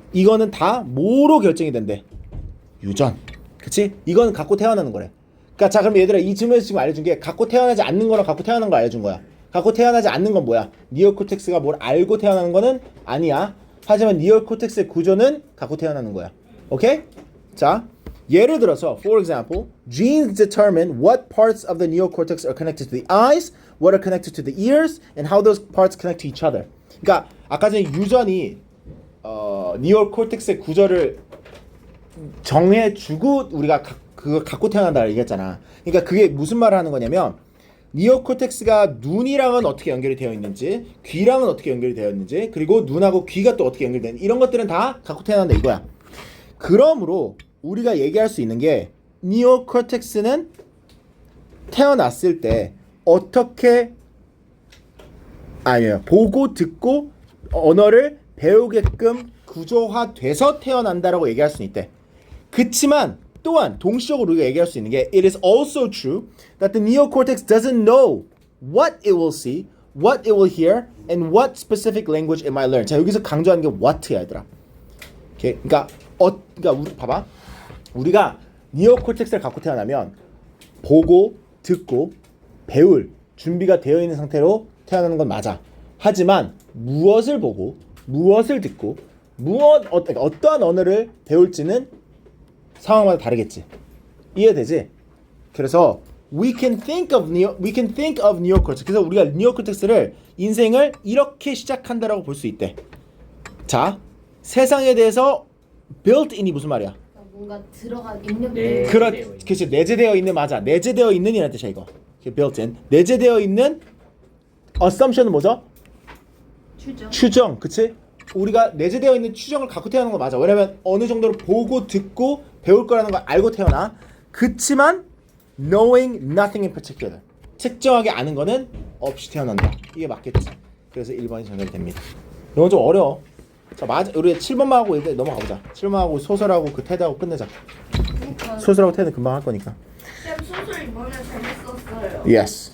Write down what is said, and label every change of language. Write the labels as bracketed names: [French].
[Korean] 이거는 다 뭐로 결정이 된대? 유전. 그치? 이건 갖고 태어나는 거래. 그러니까 자 그럼 얘들아 이 질문에서 지금 알려준 게 갖고 태어나지 않는 거랑 갖고 태어나는 거 알려준 거야. 갖고 태어나지 않는 건 뭐야? 니오코텍스가 뭘 알고 태어나는 거는 아니야. 하지만 니오코텍스의 구조는 갖고 태어나는 거야. 오케이? 자 예를 들어서 [English] for example genes determine what parts of the neocortex are connected to the eyes, what are connected to the ears, and how those parts connect to each other. [Korean] 그러니까 아까 전에 유전이 니오코텍스의 구조를 정해주고 우리가 그걸 갖고 태어난다 얘기했잖아. 그러니까 그게 무슨 말을 하는 거냐면 니오코텍스가 눈이랑은 어떻게 연결이 되어 있는지 귀랑은 어떻게 연결이 되어 있는지 그리고 눈하고 귀가 또 어떻게 연결되는지 이런 것들은 다 갖고 태어난다 이거야. 그러므로 우리가 얘기할 수 있는 게 니오코텍스는 태어났을 때 어떻게 아니에요. 보고 듣고 언어를 배우게끔 구조화돼서 태어난다라고 얘기할 수는 있대. 그치만 또한 동시적으로 우리가 얘기할 수 있는 게 [English] it is also true that the neocortex doesn't know what it will see, what it will hear, and what specific language it might learn. [Korean] 자, 여기서 강조하는 게 what야, 얘들아. 오케이? 그러니까 우리 봐봐. 우리가 니오코텍스를 갖고 태어나면 보고, 듣고, 배울 준비가 되어 있는 상태로 태어나는 건 맞아. 하지만 무엇을 보고, 무엇을 듣고, 어떠한 언어를 배울지는 상황마다 다르겠지. 이해되지? 그래서 [English] we can think of neocortex. [Korean] 그래서 우리가 neocortex를 인생을 이렇게 시작한다라고 볼 수 있대. 자, 세상에 대해서 built-in이 무슨 말이야? 뭔가 들어간 입력. 네. 그렇지. 내재되어 있는 맞아. 내재되어 있는이라는 뜻이야 이거. built-in. 내재되어 있는 assumption은 뭐죠? 추정. 그치? 우리가 내재되어 있는 추정을 갖고 태어나는 거 맞아. 왜냐면 어느 정도로 보고 듣고 배울 거라는 걸 알고 태어나. 그치만 [English] knowing nothing in particular. [Korean] 특정하게 아는 거는 없이 태어난다. 이게 맞겠지. 그래서 1번이 정답이 됩니다. 이건 좀 어려워. 자, 맞아. 우리 7번만 하고 이제 넘어가 보자. 7번만 하고 소설하고 그 테드하고 끝내자. 소설하고 테드 금방 할 거니까. 쌤 소설 이번에 재밌었어요. [English] Yes.